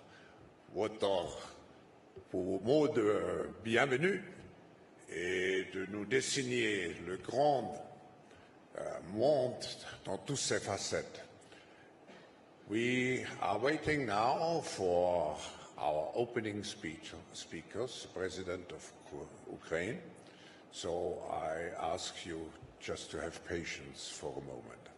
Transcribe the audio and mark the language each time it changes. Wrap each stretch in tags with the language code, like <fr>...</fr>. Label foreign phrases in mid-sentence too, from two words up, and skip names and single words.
<fr>vos mots de bienvenue et de nous dessiner le grand monde dans toutes ses facettes.</fr> <en>We are waiting now for our opening speakers, President of Ukraine. So I ask you just to have patience for a moment.</en>